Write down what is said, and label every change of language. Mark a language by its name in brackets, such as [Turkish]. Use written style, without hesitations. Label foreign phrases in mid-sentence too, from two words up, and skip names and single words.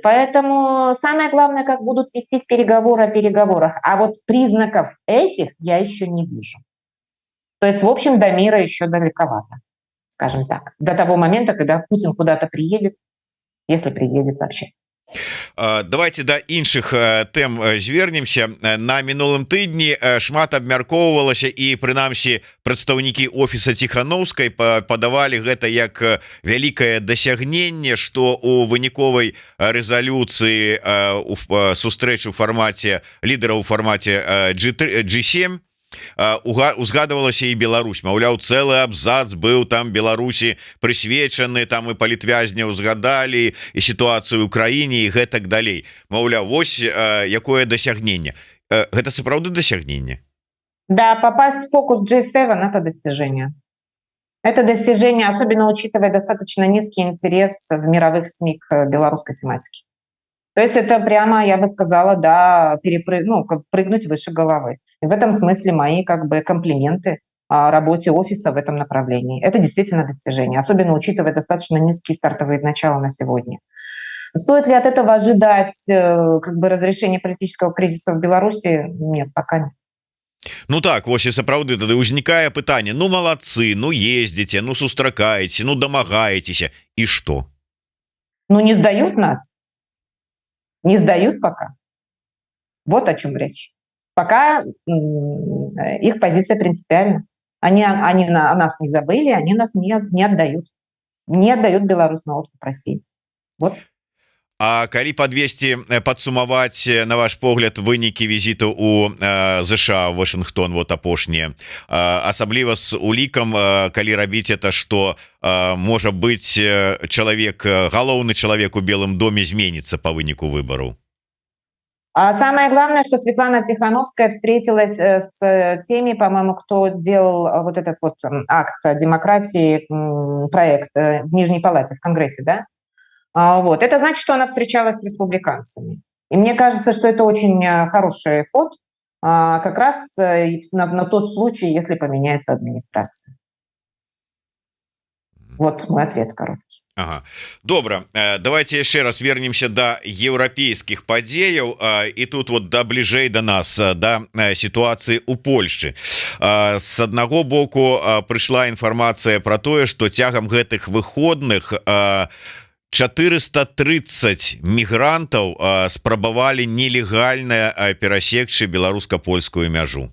[Russian] Поэтому самое главное, как будут вестись переговоры о переговорах. А вот признаков этих я еще не вижу. То есть, в общем, до мира еще далековато, скажем так. До того момента, когда Путин куда-то приедет, если приедет вообще. [Belarusian] Давайте да іншых тэм звернемся. На мінулым тыдні шмат абмяркоўвалася, і прынамсі прадстаўнікі офіса Ціханаўскай падавалі гэта як вялікае дасягненне, што у выніковай рэзалюцыі сустрэчы ў фармаце лідараў у фармаце G7 узгадывалася і Беларусь, маўляў, цэлы абзац быў там Беларусі прысвечаны, там і палітвязня узгадалі і сітуацыю ў краіне і гэтак далей. Маўляў, вось якое дасягненне. Гэта сапраўды дасягненне? [Russian] Да, попасть в фокус G7 – это достижение. Это достижение, особенно учитывая достаточно низкий интерес в мировых СМИ к белорусской тематике. То есть это прямо, я бы сказала, да, прыгнуть выше головы. И в этом смысле мои комплименты о работе офиса в этом направлении. Это действительно достижение, особенно учитывая достаточно низкие стартовые начала на сегодня. Стоит ли от этого ожидать разрешения политического кризиса в Беларуси? Нет, пока нет. [Belarusian] Ну так, вось і сапраўды тады ўзнікае пытанне: ну малацы, ну ездзіце, ну сустракаеце, ну дамагаецеся, і што? [Russian] Ну не сдают нас. Не сдают пока. Вот о чем речь. Пока их позиция принципиальна. Они о нас не забыли, они нас не отдают. Не отдают Беларусь на откуп России. Вот. [Belarusian] А калі падсумаваць, на ваш погляд, вынікі візіту у ЗША, Вашингтон, вот апошнія, асабліва з улікам, калі рабіць это, што можа быць галоўны чалавек у Белым доме зменіцца по выніку выбораў? [Russian] А самое главное, что Светлана Тихановская встретилась с теми, по-моему, кто делал вот этот вот акт демократии, проект в Нижней Палате, в Конгрессе, да? Вот. Это значит, что она встречалась с республиканцами. И мне кажется, что это очень хороший ход, как раз на тот случай, если поменяется администрация. Вот мой ответ короткий. Ага. [Belarusian] Добра, давайте яшчэ раз вернемся до еўрапейскіх падзеяў і тут вот да бліжэй до нас да сітуацыі у Польшчы. С аднаго боку прыйшла інфармацыя про тое, што цягам гэтых выходных 430 мігрантаў спрабавалі нелегальна перасекчы беларуска-польскую мяжу.